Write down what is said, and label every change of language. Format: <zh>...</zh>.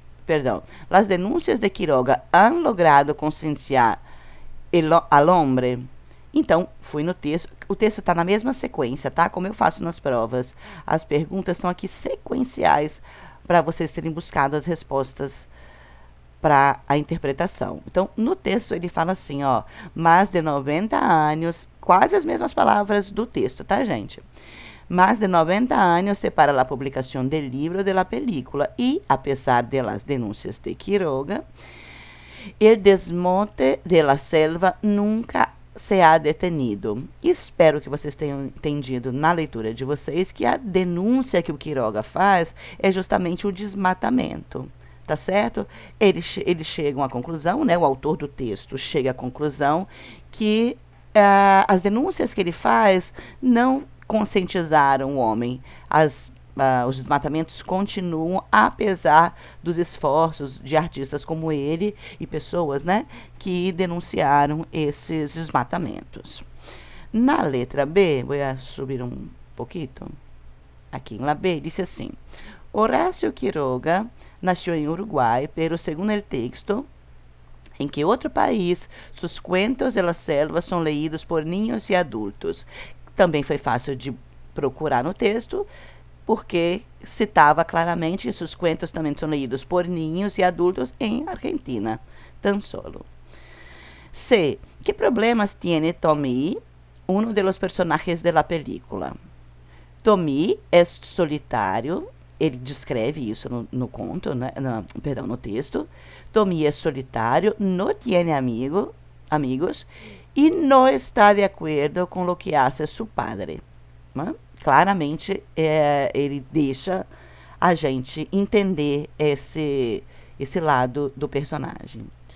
<es>perdão, las denuncias de Quiroga han logrado concienciar al hombre.</es> <pt>Então, fui no texto. O texto está na mesma sequência, tá? Como eu faço nas provas. As perguntas estão aqui sequenciais para vocês terem buscado as respostas para a interpretação. Então, no texto ele fala assim, ó, mais de 90 anos, quase as mesmas palavras do texto, tá, gente?</pt> <es>Más de 90 años separa la publicación del libro de la película y, a pesar de las denuncias de Quiroga, el desmonte de la selva nunca se ha detenido.</es> <pt>Espero que vocês tenham entendido na leitura de vocês que a denúncia que o Quiroga faz é justamente o desmatamento. Tá certo? Eles chegam à conclusão, né, o autor do texto chega à conclusão que as denúncias que ele faz não conscientizaram o homem. Os desmatamentos continuam, apesar dos esforços de artistas como ele e pessoas, né, que denunciaram esses desmatamentos. Na letra B, vou subir um pouquinho. Aqui na B, diz assim: Horacio Quiroga nasceu em Uruguai, pero según el texto, em que outro país, sus cuentos de la selva são leídos por niños e adultos. Também foi fácil de procurar no texto, porque citava claramente que seus cuentos também são leídos por niños e adultos em Argentina, tan solo. C.</pt> <es>Que problemas tiene Tommy, uno de los personajes de la película?</es> <pt>Tommy é solitário, ele descreve isso no conto, né? No texto. Tommy é solitário, não tem amigos e não está de acordo com o que hace seu padre. Né? Claramente, ele deixa a gente entender esse lado do personagem.</pt>